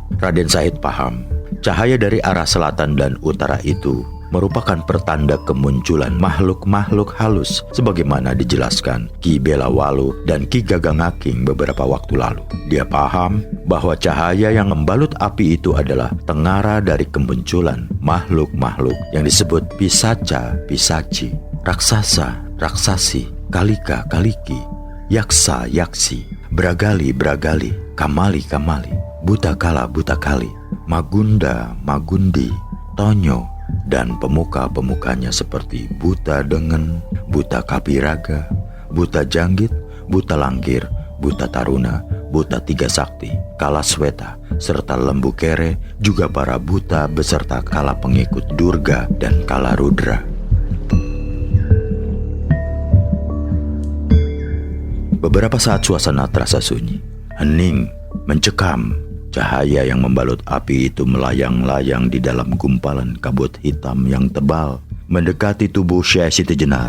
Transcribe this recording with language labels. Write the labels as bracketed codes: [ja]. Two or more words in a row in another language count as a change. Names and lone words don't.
[id] Raden Syahid paham, cahaya dari arah selatan dan utara itu merupakan pertanda kemunculan makhluk-makhluk halus sebagaimana dijelaskan Ki Belawalu dan Ki Gagangaking beberapa waktu lalu. Dia paham bahwa cahaya yang membalut api itu adalah tengara dari kemunculan makhluk-makhluk yang disebut pisaca, pisaci, raksasa, raksasi, kalika, kaliki, yaksa, yaksi, bragali, bragali, kamali, kamali, butakala, butakali, magunda, magundi, tonyo, dan pemuka-pemukanya seperti Buta Dengen, Buta Kapiraga, Buta Janggit, Buta Langkir, Buta Taruna, Buta Tiga Sakti, Kalasweta, serta Lembu Kere, juga para buta beserta kala pengikut Durga dan Kala Rudra. Beberapa saat suasana terasa sunyi, hening, mencekam. Cahaya yang membalut api itu melayang-layang di dalam gumpalan kabut hitam yang tebal, mendekati tubuh Syekh Siti Jenar.